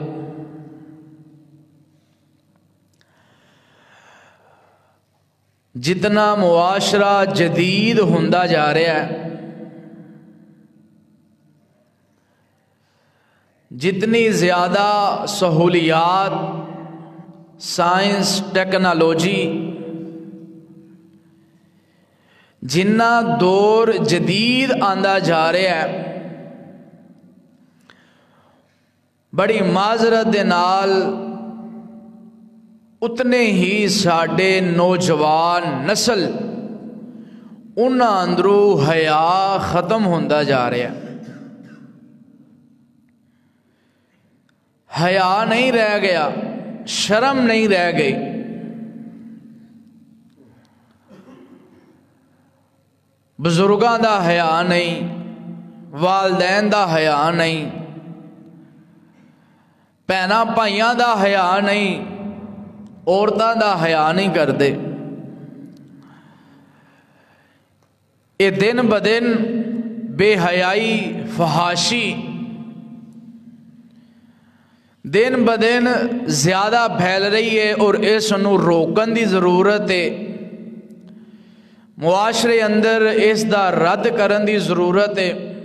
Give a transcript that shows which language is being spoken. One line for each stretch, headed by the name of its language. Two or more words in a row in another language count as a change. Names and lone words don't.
Punjabi: جتنا معاشرہ جدید ہوندا جا رہا ہے، جتنی زیادہ سہولیات، سائنس، ٹیکنالوجی، جنہ دور جدید آندا جا رہا ہے، بڑی معذرت دے نال اتنے ہی ساڈے نوجوان نسل انہاں اندروں حیا ختم ہوندا جا رہا ہے، حیا نہیں رہ گیا، شرم نہیں رہ گئی، بزرگاں دا حیا نہیں، والدین دا حیا نہیں، بھیناں بھائیاں دا حیا نہیں، عورتاں دا حیا نہیں کردے۔ یہ دن بدن بے حیائی فحاشی دن بدن زیادہ پھیل رہی ہے اور اس نو روکن دی ضرورت ہے. معاشرے اندر اس دا رد کرن دی ضرورت ہے.